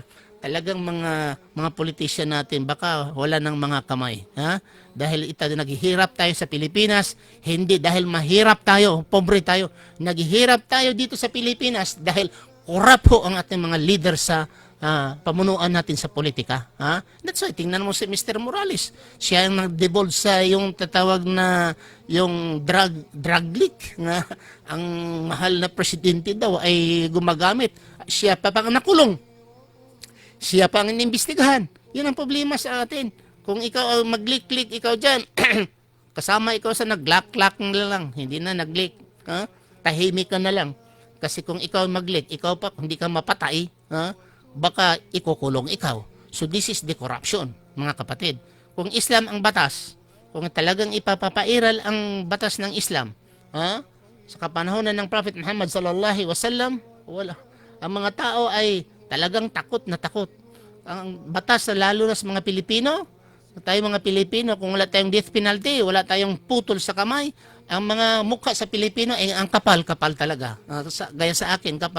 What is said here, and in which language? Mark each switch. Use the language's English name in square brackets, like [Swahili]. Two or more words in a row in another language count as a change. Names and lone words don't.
[Filipino] Talagang mga politician natin, baka wala ng mga kamay. Dahil naghihirap tayo sa Pilipinas, hindi dahil mahirap tayo, pobre tayo. Naghihirap tayo dito sa Pilipinas dahil corrupt ang ating mga leader sa pamunuan natin sa politika. [English] That's why, [Filipino] tingnan mo si Mr. Morales. Siya ang nag-devolve sa yung tatawag na yung [English] drug leak [Filipino] na ang mahal na presidente daw ay gumagamit. Siya pa pang nakulong. Siya pa ang inimbestigahan. Yun ang problema sa atin. Kung ikaw mag-leak-leak, ikaw dyan, kasama ikaw sa nag-lock-lock na lang, hindi na nag-leak. Tahimik ka na lang. Kasi kung ikaw mag-leak, ikaw pa, hindi ka mapatay, baka ikukulong ikaw. [English] So this is the corruption, [Filipino] mga kapatid. Kung Islam ang batas, kung talagang ipapapairal ang batas ng Islam, sa kapanahonan ng Prophet Muhammad [Arabic] صلى الله عليه وسلم, [Filipino] wala. Ang mga tao ay talagang takot na takot. Ang batas, lalo na sa mga Pilipino, tayo mga Pilipino, kung wala tayong [English] death penalty, [Filipino] wala tayong putol sa kamay, ang mga mukha sa Pilipino ay ang kapal talaga. Gaya sa akin, kapal.